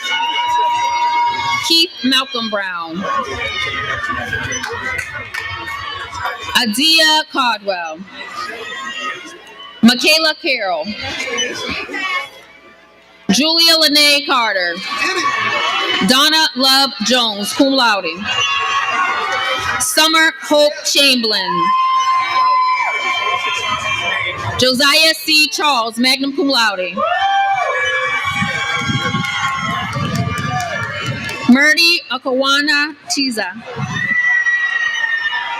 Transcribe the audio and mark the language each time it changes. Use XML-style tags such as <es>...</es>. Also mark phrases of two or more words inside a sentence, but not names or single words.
<en>Keith Malcolm Brown. Adia Caldwell. Michaela Carroll. Julia Lene Carter. Donna Love Jones,</en> <la>cum laude.</la> <en>Summer Hope Chamberlain. Josiah C. Charles,</en> <la>magna cum laude.</la> <en>Murdy Akawana Chiza.</en>